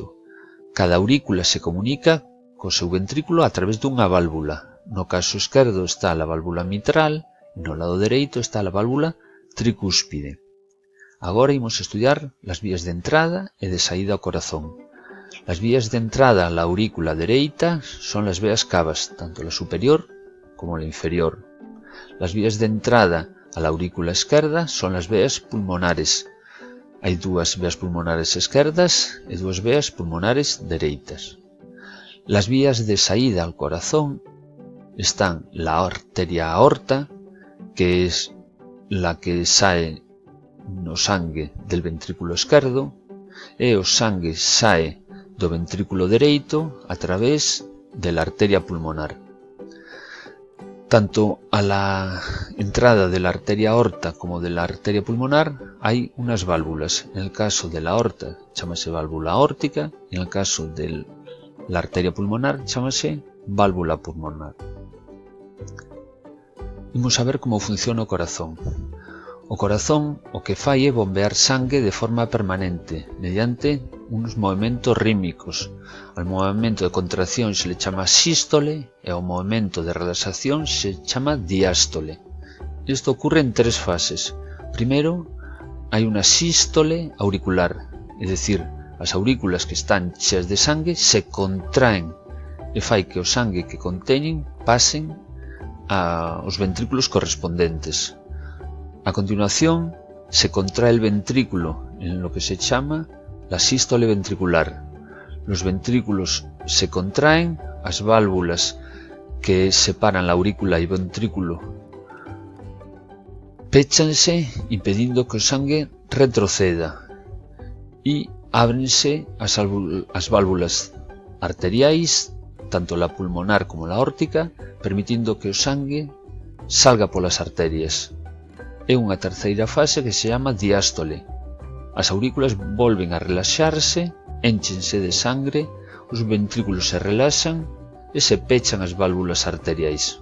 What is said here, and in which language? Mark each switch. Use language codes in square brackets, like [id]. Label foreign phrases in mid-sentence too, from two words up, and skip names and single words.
[gl] Cada aurícula se comunica co seu ventrículo a través dunha válvula. No caso esquerdo está a válvula mitral no lado dereito está a válvula tricúspide. Agora imos estudiar as vías de entrada e de saída ao corazón. As vías de entrada á aurícula dereita son as veas cavas, [es] tanto la superior como la inferior. Las vías de entrada a la aurícula [gl] esquerda son as veas pulmonares. Hai dúas veas pulmonares esquerdas e dúas veas pulmonares dereitas. [es] Las vías de saída al corazón están la arteria aorta, que es la que [gl] sae no sangue [es] del ventrículo esquerdo, [gl] e o sangue sae do ventrículo dereito [es] a través de la arteria pulmonar. Tanto a la entrada de la arteria aorta como de la arteria pulmonar hay unas válvulas. En el caso de la aorta chámase válvula aórtica y en el caso de la arteria pulmonar chámase válvula pulmonar. [gl] Imos a ver como funciona o corazón. O corazón o que fai é bombear sangue de forma permanente mediante unos movimentos rítmicos. [es] Al movimento de contracción se le chama sístole [gl] e ao movimento de relaxación se chama diástole. Isto ocurre en tres fases. Primeiro, hai unha sístole auricular, é dicir, as aurículas que están cheas de sangue se contraen e fai que o sangue que conteñen pasen aos ventrículos correspondentes. [es] A continuación, se contrae el ventrículo en lo que se llama la sístole ventricular. Los ventrículos se contraen, [gl] as válvulas que separan [es] la aurícula y ventrículo [gl] péchanse impedindo que o sangue retroceda y ábrense as válvulas arteriais, [es] tanto la pulmonar como la aórtica, [gl] permitindo que o sangue salga polas arterias. É unha terceira fase que se chama diástole. As aurículas volven a relaxarse, énchense de sangre, os ventrículos se relaxan e se pechan as válvulas arteriais.